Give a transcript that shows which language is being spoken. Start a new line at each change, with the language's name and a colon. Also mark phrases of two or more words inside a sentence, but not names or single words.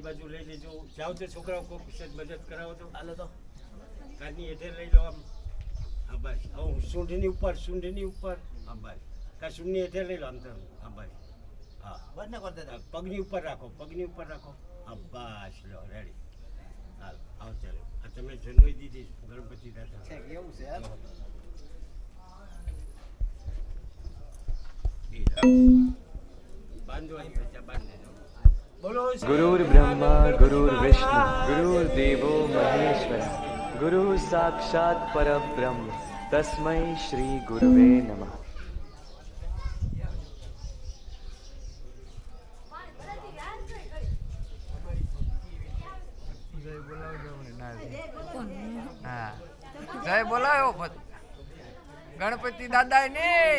Gujarati: બાજુ લઈ લેજો જાઓ તો છોકરાઓ કોઈ મદદ કરાવો તો હાલો તો કારની હેઠે લઈ લો આમ હા બસ હવે સૂંઢની ઉપર હા બસ કા સૂંઢની હેઠે લઈ લો આમ તો હા બસ હા પગની ઉપર રાખો હા બસ લો રેડી હાલ આવો ચાલો આ તમે જન્મઈ દીધી ગણપતિ દાદા એવું છે
Sanskrit: गुरुर्ब्रह्मा गुरुर्विष्णु गुरुर्देवो महेश्वर गुरु साक्षात् परब्रह्म तस्मै श्री गुरुवे नमः।
Gujarati: હા જય બોલાયો ગણપતિ દાદા ને